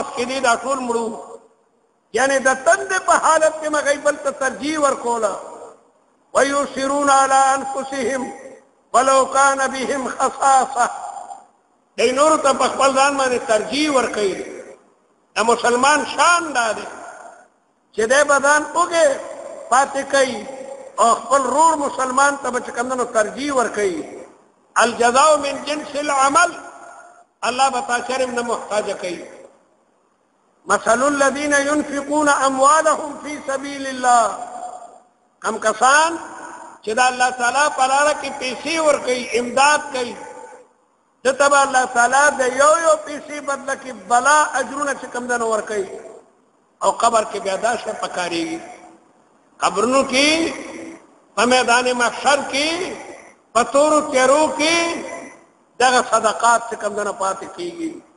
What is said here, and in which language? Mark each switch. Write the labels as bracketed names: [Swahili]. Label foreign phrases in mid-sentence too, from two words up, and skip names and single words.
[Pashto] کېدې دا ټول مړو یعنی د تندې په حالت کې هغوی بل ته ترجیح ورکوله [Arabic] ویؤثرون علی انفسهم ولو کان بهم خصاصه [Pashto] دی نورو ته په خپل ځان باندې ترجیح ورکوي د مسلمان شان دا دی چې دی به ځان اوږې پاتې کوي او خپل رور مسلمان ته به چې کوم ترجیح ورکوي [Arabic] الجزاء من جنس العمل [Pashto] الله به تا شرم نه محتاجه کوي [Arabic] مثل الذين ينفقون اموالهم في سبيل [Pashto] الله کم کسان چې د الله تعالی په لاره کې پیسې ورکوي امداد کوي دته به الله تعالی د یو پیسې بدله کې بلا اجرونه چې کوم دنه ورکوي او قبر کې بیا دا شی پکارېږي قبرونو کې په میدان محشر کې په تورو تیارو کې دغه صدقات چې کوم دنه پاتې کېږي